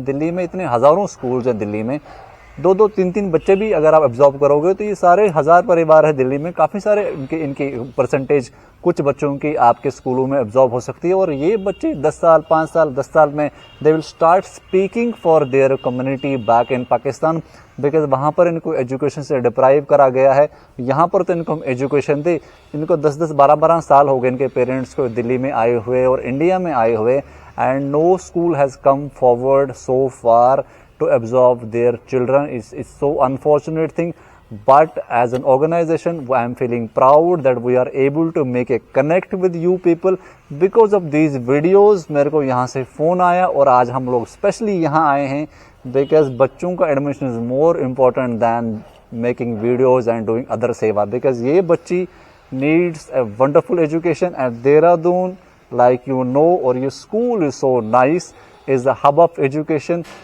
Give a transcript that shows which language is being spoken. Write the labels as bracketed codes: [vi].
[hi] दिल्ली में इतने हजारों स्कूल्स हैं, दिल्ली में 2-2, 3-3 बच्चे भी अगर आप एब्जॉर्ब करोगे तो ये सारे 1000 परिवार है दिल्ली में, काफ़ी सारे इनकी परसेंटेज कुछ बच्चों की आपके स्कूलों में एब्जॉर्ब हो सकती है। और ये बच्चे 10 साल 5 साल 10 साल में [en] they will start speaking for their community back in Pakistan, [hi] because वहाँ पर इनको एजुकेशन से डिप्राइव करा गया है। यहाँ पर तो इनको हम एजुकेशन दे, इनको 10-10 12-12 साल हो गए इनके पेरेंट्स को दिल्ली में आए हुए और इंडिया में आए हुए, [en] And no school has come forward so far to absorb their children. It's so unfortunate thing, but as an organization I am feeling proud that we are able to make a connect with you people because of these videos। [hi] मेरे को यहाँ से phone आया और आज हम लोग specially यहाँ आए हैं [en] because [hi] बच्चों का admission [en] is more important than making videos and doing other सेवा, because ये बच्ची needs a wonderful education at Dehradun, like you know, [hi] और ये school [en] is so nice, is the hub of education।